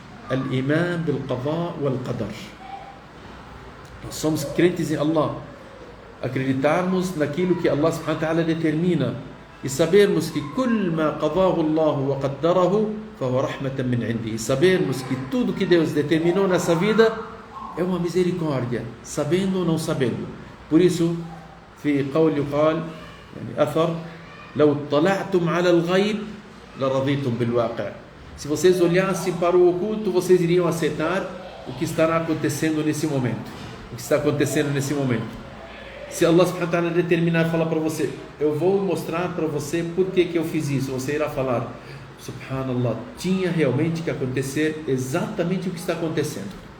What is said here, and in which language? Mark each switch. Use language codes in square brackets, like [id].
[pt] Al-Iman bil-Qadha wal-Qadar. Nós somos crentes em Allah. Acreditarmos naquilo que Allah subhanahu wa ta'ala determina e sabermos que [ar] كل ما قضاه الله وقدره فهو رحمة من عنده. [pt] E sabermos que tudo que Deus determinou nessa vida é uma misericórdia, sabendo ou não sabendo. Por isso, [ar] في قول يقال يعني أثر لو اطلعتم على الغيب لرضيتم بالواقع. [pt] Se vocês olhassem para o oculto, vocês iriam aceitar o que estará acontecendo nesse momento. O que está acontecendo nesse momento. Se Allah subhanahu wa ta'ala determinar e falar para você, eu vou mostrar para você por que eu fiz isso, você irá falar, subhanallah, tinha realmente que acontecer exatamente o que está acontecendo.